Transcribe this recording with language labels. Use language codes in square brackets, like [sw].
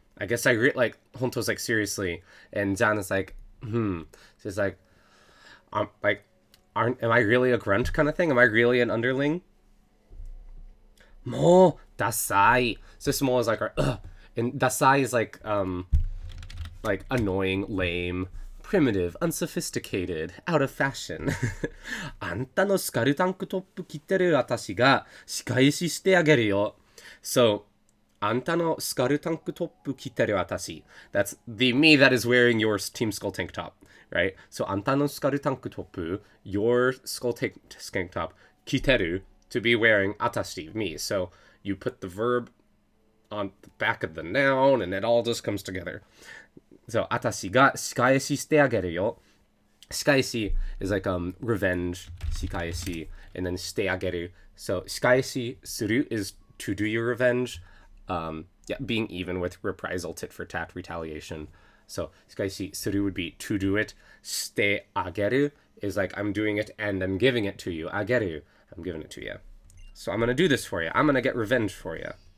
[en] I guess I like, 本当 is like seriously. And John is like, So it's like, am I really a grunt kind of thing? Am I really an underling? [ja] もう、ダサい. [en] So small is like, ugh. And dasai is like annoying, lame, primitive, unsophisticated, out of fashion. [ja] あんたのスカルタンクトップ着てる私が仕返ししてあげるよ. So, あんたのスカルタンクトップ着てる私. [en] That's the me that is wearing your Team Skull tank top, right? So, [ja] あんたのスカルタンクトップ, [en] your skull tank top, [ja] 着てる, [en] to be wearing 私, me. So, you put the verb on the back of the noun, and it all just comes together. So, [ja] 私が仕返ししてあげるよ. [en] 仕返し is like revenge, 仕返し, and then [ja] してあげる. [en] So, [ja] 仕返しする [en] is to do your revenge. Yeah, being even with reprisal, tit for tat, retaliation. So, [ja] 仕返しする [en] would be to do it. [ja] してあげる [en] is like I'm doing it and I'm giving it to you. [ja] あげる [en] I'm giving it to you. So, I'm gonna do this for you. I'm gonna get revenge for you.